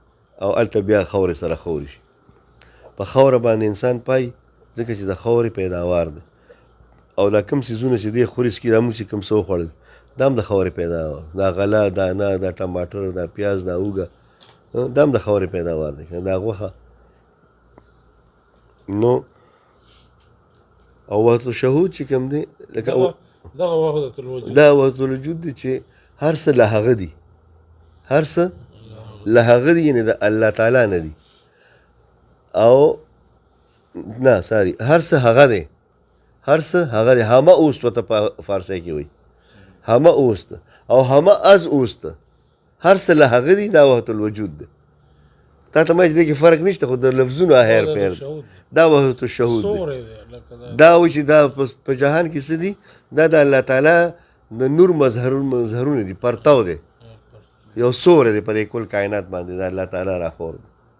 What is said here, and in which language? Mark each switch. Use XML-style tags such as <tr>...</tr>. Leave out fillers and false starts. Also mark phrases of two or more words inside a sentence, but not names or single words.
<ps>او هلته بیا خاورې سره خورې شي په خاوره باندې انسان پایي ځکه چې د خاورې پیداوار ده او دا کوم څیزونه چې دی خوري سکي دا موږ چې کوم څه وخوړل دا هم د خاورې پیداوار دا غله دا انار دا ټماټر دا پیاز دا اوږه دا هم د خاورې پیداوار دی دا غوښه نو او وحدت الشهود چې کوم دی لکه دغه وحدت الوجود دا وحدت الوجود دی چې هر څه له هغه دي هر څه له هغه دي یعنې د الله تعالی نه دي او نه ساري هر څه هغه دی هر څه هغه دی</ps> <fa>همه اوست</fa> <ps>ورته په فارسی کې وایي</ps> <fa>همه اوست</fa> <ps>او</ps> <fa>همه از اوست</fa> <ps>هر څه له هغه دي دا وحدت الوجود دی تا ته ما چې دې کې فرق نشته خو د لفظونو هیر پیر دا وحدت الشهود دی دا وایي چې دا په جهان کې څه دي دا د الله تعالی د نور مظهرونه دي پرتو دی یو سوری دی پر کل کائنات باندې د الله تعالی راخور دی</ps>